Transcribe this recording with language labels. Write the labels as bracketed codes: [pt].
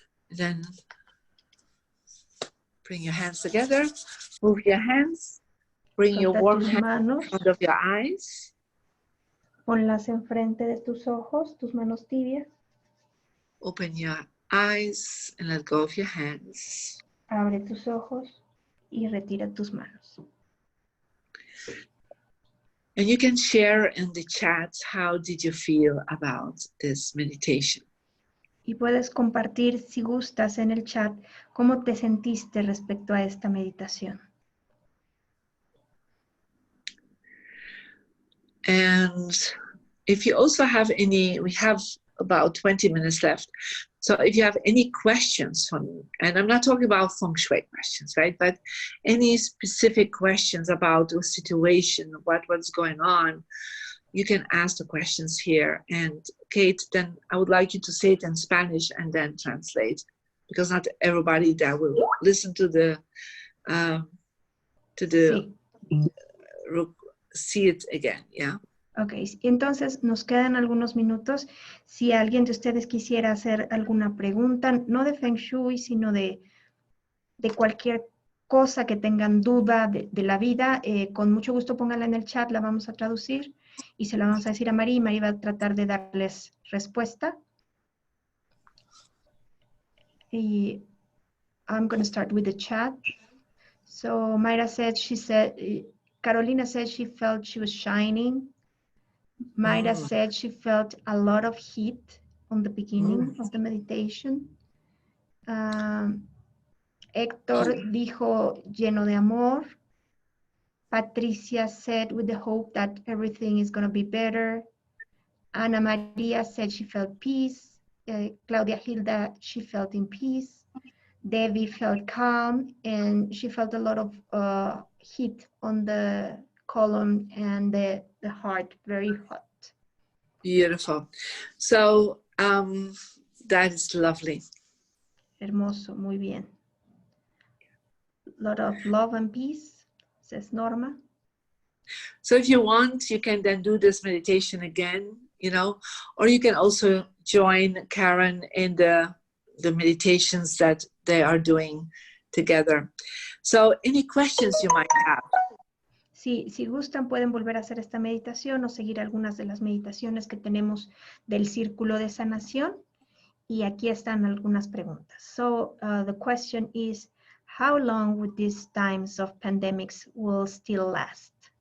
[en] Then bring your hands together, move your hands, bring your [es] Frota [en] warm [es] tus [en] hands [es] manos, [en] in front of your eyes. [es] ponlas enfrente de tus ojos, tus manos tibias. [en] Open your eyes and let go of your hands. [es] Abre tus ojos y retira tus manos. [en] And you can share in the chat, how did you feel about this meditation? [es] Y puedes compartir, si gustas, en el chat cómo te sentiste respecto a esta meditación. [en] And if you also have any, we have about 20 minutes left. So if you have any questions for me, and I'm not talking about feng shui questions, right? But any specific questions about the situation, what's going on, you can ask the questions here. And Kate, then I would like you to say it in Spanish and then translate, because not everybody that will listen to the [es] Sí. [en] see it again, yeah. [es] Ok, entonces nos quedan algunos minutos. Si alguien de ustedes quisiera hacer alguna pregunta, no de Feng Shui, sino de cualquier cosa que tengan duda de la vida, con mucho gusto pónganla en el chat, la vamos a traducir y se la vamos a decir a María y María va a tratar de darles respuesta. [en] Y I'm going to start with the chat. So Mayra said, Carolina said she felt she was shining. Mayra said she felt a lot of heat on the beginning of the meditation. [es] Héctor dijo lleno de amor. [en] Patricia said with the hope that everything is going to be better. Ana Maria said she felt peace. Claudia Hilda, she felt in peace. Debbie felt calm and she felt a lot of heat on the colon and the heart, very hot. Beautiful. So that is lovely. [es] Hermoso, muy bien. [en] Lot of love and peace, says Norma. So if you want, you can then do this meditation again, you know, or you can also join Karen in the meditations that they are doing together. So any questions you might have? [es] Si gustan, pueden volver a hacer esta meditación o seguir algunas de las meditaciones que tenemos del círculo de sanación. Y aquí están algunas preguntas. [en] So the question is, how long would these times of pandemics will still last?